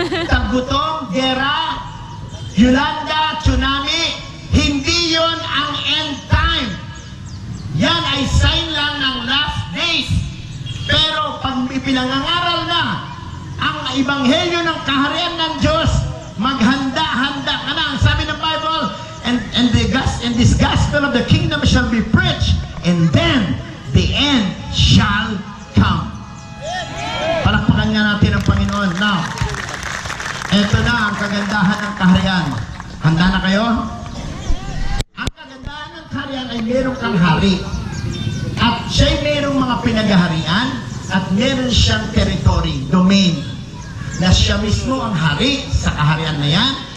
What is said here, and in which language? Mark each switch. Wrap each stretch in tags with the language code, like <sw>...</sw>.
<tl>Taggutom, gera, Yolanda, tsunami, hindi yon ang end time. Yan ay sign lang ng last days. Pero pag ipinangangaral na ang Ebanghelyo ng kaharian ng Diyos, maghanda-handa ka na. Ang sabi ng</tl> <en>Bible, and this gospel of the kingdom shall be preached, and then the end shall come.</en> <tl>Palakpakan nga natin ang Panginoon. Now, eto na ang kagandahan ng kaharian. Handa na kayo? Ang kagandahan ng kaharian ay meron kang hari. At siya'y merong mga pinagaharian at meron siyang territory, domain, na siya mismo ang hari sa kaharian na yan.</tl>